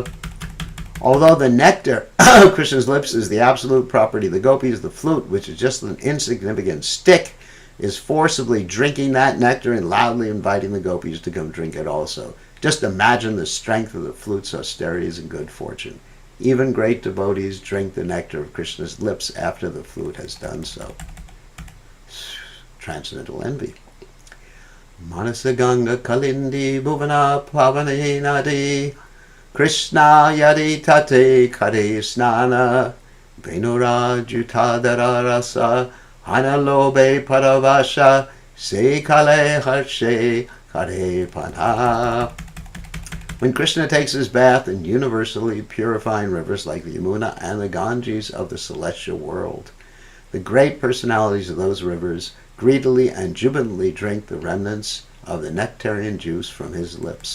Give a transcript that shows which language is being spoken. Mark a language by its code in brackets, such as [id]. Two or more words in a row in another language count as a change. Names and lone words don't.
[en] Although the nectar of Krishna's lips is the absolute property of the gopis, the flute, which is just an insignificant stick, is forcibly drinking that nectar and loudly inviting the gopis to come drink it also. Just imagine the strength of the flute's austerities and good fortune. Even great devotees drink the nectar of Krishna's lips after the flute has done so. Transcendental envy. [bn] মানস গঙ্গা কালিন্দী ভুবন পাবনী নদী কৃষ্ণ যদি তাতে করে স্নান বেণুর ঝুটাধর রস হঞালোভে পরবশ সে কালে হর্ষে করে পান. [en] When Krishna takes his bath in universally purifying rivers like the Yamuna and the Ganges of the celestial world, the great personalities of those rivers greedily and jubilantly drink the remnants of the nectarian juice from his lips.